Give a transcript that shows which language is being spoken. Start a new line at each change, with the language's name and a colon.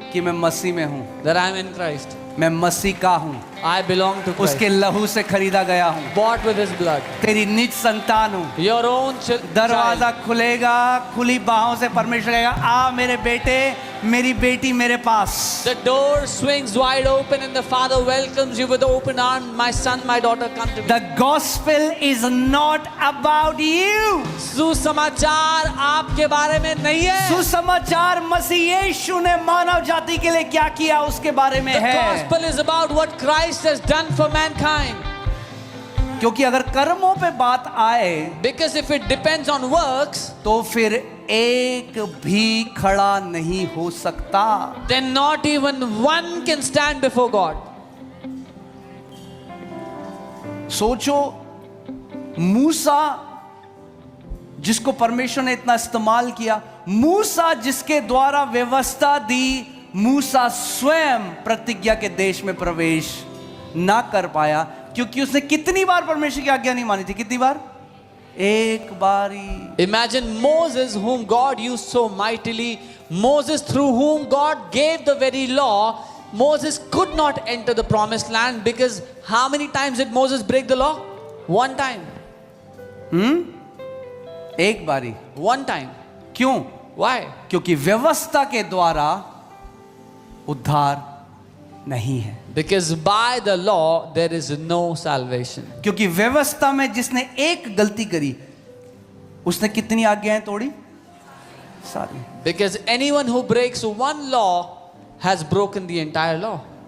Hindi: कि मैं मसीह में हूँ.
English: that I am in Christ.
Hindi: मैं मसीह का हूँ.
English: I belong to Christ.
Hindi: उसके लहू से खरीदा गया हूँ.
English: Bought with His blood.
Hindi: तेरी निज संतान हूँ.
English: Your own
Hindi: दरवाजा
English: child.
Hindi: खुलेगा, खुली बाहों से परमेश्वर कहेगा, आ मेरे बेटे, मेरी बेटी मेरे पास.
English: The door swings wide open and the Father welcomes you with open arms. My son, my daughter, come to me. The gospel is not about you.
Hindi: सुसमाचार आपके बारे में नहीं है. सुसमाचार मसीह यीशु ने मानव जाति के लिए क्या किया उसके बारे में
English: The
Hindi: है.
English: gospel is about what Christ has done for mankind.
Hindi: क्योंकि अगर कर्मों पे बात आए
English: Because if it depends on works,
Hindi: तो फिर एक भी खड़ा नहीं हो सकता.
English: then not even one can stand before God.
Hindi: सोचो, मूसा जिसको परमेश्वर ने इतना इस्तेमाल किया, मूसा जिसके द्वारा व्यवस्था दी, मूसा स्वयं प्रतिज्ञा के देश में प्रवेश ना कर पाया क्योंकि उसने कितनी बार परमेश्वर की आज्ञा नहीं मानी थी. कितनी बार? एक बारी.
English: Imagine Moses, whom God used so mightily, Moses through whom God gave the very law. Moses could not enter the promised land because how many times did Moses break the law? One time.
Hindi: एक बारी.
English: One time.
Hindi: क्यों?
English: Why?
Hindi: क्योंकि व्यवस्था के द्वारा उद्धार नहीं है.
English: Because by the law there is no salvation.
Hindi: क्योंकि व्यवस्था में जिसने एक गलती करी उसने कितनी आज्ञाएं तोड़ी? सारी.
English: Because anyone who breaks one law has broken the entire law.